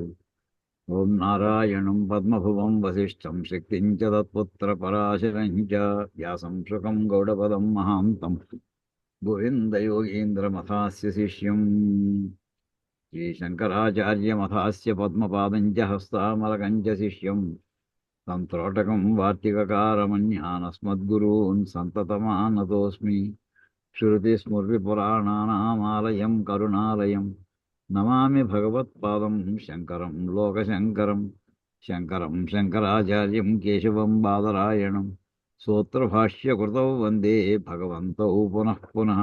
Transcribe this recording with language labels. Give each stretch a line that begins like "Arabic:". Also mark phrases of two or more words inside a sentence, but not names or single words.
Sanskrit: ఓం నారాయణం పద్మభువం వసిష్ఠం శక్తిం చ తత్పుత్రపరాశరం చ వ్యాసం శుకం గౌడపదం మహాంతం గోవిందయోగీంద్రమథాస్య శిష్యం శ్రీశంకరాచార్యమథాస్య పద్మపాదం చ హస్తామలకం చ శిష్యం తం త్రోటకం వార్తికకారమన్యానస్మద్గురూన్ సంతతమానతోऽస్మి. श्रुतिस्मृतिपुराणानामालयं करुणालयं नमामि भगवत्पादं शङ्करं लोकशङ्करं. शङ्करं शङ्कराचार्यं केशवं बादरायणं सूत्रभाष्यकृतौ वन्दे भगवन्तौ पुनः पुनः.